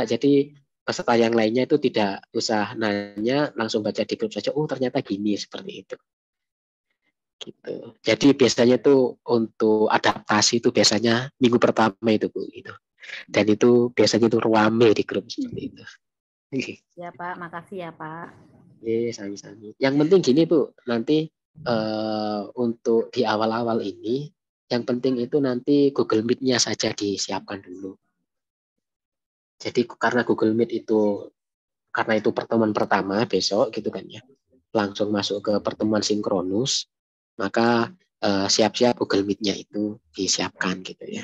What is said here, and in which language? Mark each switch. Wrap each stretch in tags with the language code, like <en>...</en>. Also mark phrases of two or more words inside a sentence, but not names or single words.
<id>Jadi peserta yang lainnya itu tidak usah nanya, langsung baca di grup saja. Oh, ternyata gini, seperti itu. Gitu. Jadi biasanya itu untuk adaptasi itu biasanya minggu pertama itu, Bu, gitu. Dan itu biasanya itu rame di grup seperti itu. Ya Pak, makasih ya Pak. Sami-sami. Yang penting gini, Bu, nanti untuk di awal-awal ini, yang penting itu nanti Google Meet-nya saja disiapkan dulu. Jadi karena Google Meet itu, karena itu pertemuan pertama besok gitu kan ya, langsung masuk ke pertemuan sinkronus, maka siap-siap Google Meet-nya itu disiapkan gitu ya.</id>